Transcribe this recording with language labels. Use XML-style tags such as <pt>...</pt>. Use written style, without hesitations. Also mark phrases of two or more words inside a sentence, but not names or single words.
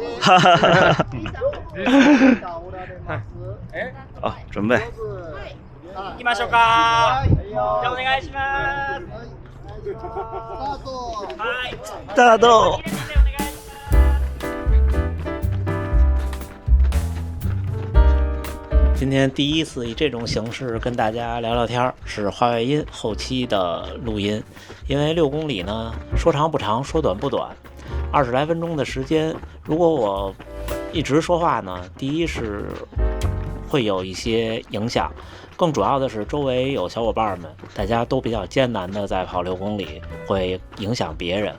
<ja>あ、準備。行きましょうか。じゃあお願いします。はい。スタート。</ja> <zh>今天第一次以这种形式跟大家聊聊天，是话外音后期的录音。因为6公里呢，说长不长，说短不短，20来分钟的时间。如果我一直说话呢，第一是会有一些影响，更主要的是周围有小伙伴们，大家都比较艰难的在跑6公里，会影响别人。</zh>